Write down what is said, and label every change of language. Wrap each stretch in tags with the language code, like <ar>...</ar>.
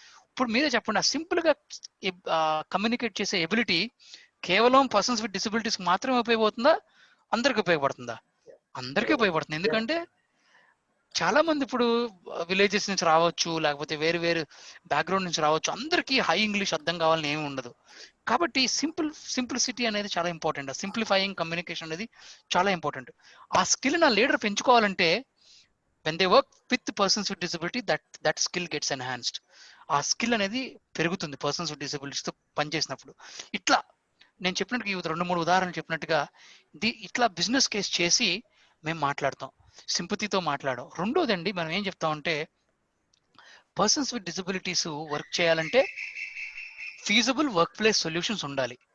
<te>ఇప్పుడు మీరే చెప్పండి, ఆ సింపుల్గా కమ్యూనికేట్ చేసే ఎబిలిటీ కేవలం పర్సన్స్ విత్ డిసబిలిటీస్ మాత్రమే ఉపయోగపడుతుందా, అందరికి ఉపయోగపడుతుందా? అందరికీ ఉపయోగపడుతుంది. ఎందుకంటే చాలా మంది ఇప్పుడు విలేజెస్ నుంచి రావచ్చు, లేకపోతే వేరు వేరు బ్యాక్గ్రౌండ్ నుంచి రావచ్చు. అందరికీ హై ఇంగ్లీష్ అర్థం కావాలని ఏమి ఉండదు. కాబట్టి సింప్లిసిటీ అనేది చాలా ఇంపార్టెంట్. సింప్లిఫైయింగ్ కమ్యూనికేషన్ అనేది చాలా ఇంపార్టెంట్. ఆ స్కిల్ నా leader పెంచుకోవాలంటే</te> <en>when they work with persons with disability, that skill gets enhanced.</en> <te>ఆ స్కిల్ అనేది పెరుగుతుంది పర్సన్స్ విత్ డిసబిలిటీస్ తో పనిచేసినప్పుడు. ఇట్లా నేను చెప్పినట్టుగా ఈ 2-3 ఉదాహరణలు చెప్పినట్టుగా ఇట్లా బిజినెస్ కేస్ చేసి మేము మాట్లాడతాం, సింపతితో మాట్లాడడం. రెండోదండి, మనం ఏం చెప్తామంటే పర్సన్స్ విత్ డిసబిలిటీస్ వర్క్ చేయాలంటే ఫీజబుల్ వర్క్ ప్లేస్ సొల్యూషన్స్ ఉండాలి.</te>